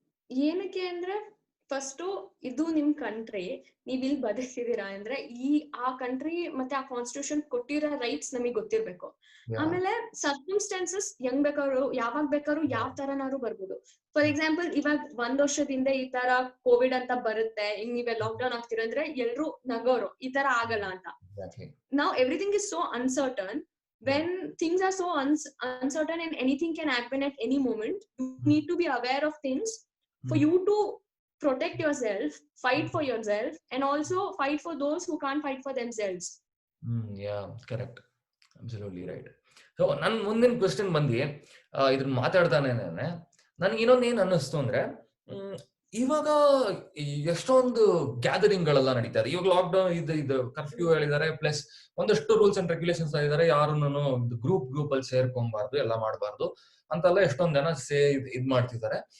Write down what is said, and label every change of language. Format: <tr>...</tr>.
<kn>ಏನಕ್ಕೆ ಅಂದ್ರೆ ಫಸ್ಟ್ ಇದು ನಿಮ್ ಕಂಟ್ರಿ, ನೀವ್ ಇಲ್ಲಿ ಬದುಕ್ತಿದೀರಾ ಅಂದ್ರೆ ಆ ಕಂಟ್ರಿ ಮತ್ತೆ ಆ ಕಾನ್ಸ್ಟಿಟ್ಯೂಷನ್ ಕೊಟ್ಟಿರೋ ರೈಟ್ಸ್ ನಮಗ್ ಗೊತ್ತಿರ್ಬೇಕು. ಆಮೇಲೆ ಸರ್ಕಮ್ಸ್ಟಾನ್ಸಸ್ ಹೆಂಗ್ ಬೇಕಾದ್ರು ಯಾವಾಗ ಬೇಕಾದ್ರು ಯಾವ ತರನಾದ್ರು ಬರ್ಬೋದು. ಫಾರ್ ಎಕ್ಸಾಂಪಲ್ ಇವಾಗ 1 ವರ್ಷದಿಂದ ಈ ತರ ಕೋವಿಡ್ ಅಂತ ಬರುತ್ತೆ, ಹಿಂಗ್ ನೀವೇ ಲಾಕ್ ಡೌನ್ ಆಗ್ತೀರ ಅಂದ್ರೆ ಎಲ್ರು ನಗೋರು ಈ ತರ ಆಗಲ್ಲ ಅಂತ. ನಾವ್</kn> <en>Everything is so uncertain. When things are so uncertain and anything can happen at any moment, you need to be aware of things for you to protect yourself, fight for yourself, and also fight for those who can't fight for themselves. Yeah, correct, absolutely right.</en> <kn>So ನನ್ನ ಮುಂದಿನ question ಬಂದು ಇದನ್ನ ಮಾತಾಡ್ತಾನೆ ನನ್ಗೆ ಇನ್ನೊಂದು ಏನ್ ಅನ್ನಿಸ್ತು ಅಂದ್ರೆ, ಇವಾಗ ಎಷ್ಟೊಂದು ಗ್ಯಾದರಿಂಗ್ ಗಳೆಲ್ಲ ನಡೀತಾರೆ. ಇವಾಗ ಲಾಕ್ ಡೌನ್ ಇದು ಕರ್ಫ್ಯೂ ಹೇಳಿದ್ದಾರೆ, ಪ್ಲಸ್ ಒಂದಷ್ಟು ರೂಲ್ಸ್ ಅಂಡ್ ರೆಗ್ಯುಲೇಷನ್ಸ್ ಆಗಿದ್ದಾರೆ. ಯಾರನ್ನು ಗ್ರೂಪ್ ಅಲ್ಲಿ ಸೇರ್ಕೊಬಾರ್ದು, ಎಲ್ಲ ಮಾಡಬಾರ್ದು ಅಂತೆಲ್ಲ ಎಷ್ಟೊಂದ್ ಜನ ಇದ್ ಮಾಡ್ತಿದ್ದಾರೆ.</kn>